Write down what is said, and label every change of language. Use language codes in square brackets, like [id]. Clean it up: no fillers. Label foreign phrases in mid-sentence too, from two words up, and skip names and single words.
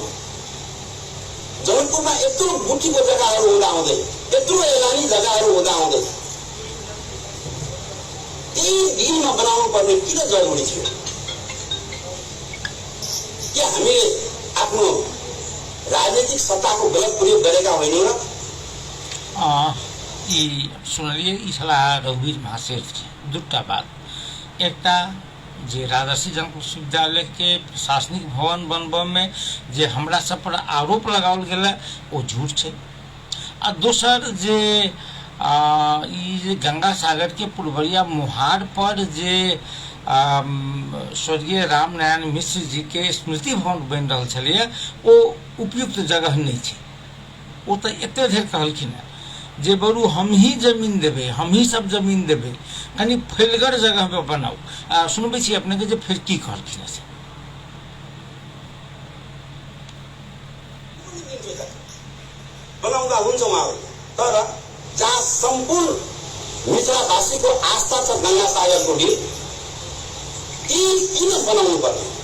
[ne] जनकपुरमा यत्रो बुटीको जग्गाहरू हुँदा हुँदै, यत्रो एलानी जग्गाहरू हुँदा हुँदै त्यही डिलमा बनाउनु पर्ने किन जरुरी थियो? के हामीले आफ्नो राजनीतिक सत्ताको गलत प्रयोग गरेका होइनौँ र? [mai] सुनलिए ई छला रघुवीर महाशेर दूटा बात। एकटा जे राजर्षि जनकपुर विश्वविद्यालय के प्रशासनिक भवन बनबऽ में जे हमरा सब पर आरोप लगाओल गेला ओ झूठ छै। आ दोसर जे ई गंगा सागर के पुलवरिया मुहार पर जे स्वर्गीय रामनारायण मिश्र जी के स्मृति भवन बन रहा छलिए ओ उपयुक्त जगह नहीं छै। ओ तो एते देर कहलखिन जे बरू हम ही जमीन देवे, हम ही सब जमीन देवे, कनी फैलगर जगह पे बनाओ। सुनबे छी अपने के जे फिर की कहलखिन से [ne] बनाउँदा हुन्छ उहाँहरू, तर जहाँ सम्पूर्ण मित्रवासीको आस्था छ गंगा सागरको डिल ती किन बनाउनु पर्ने?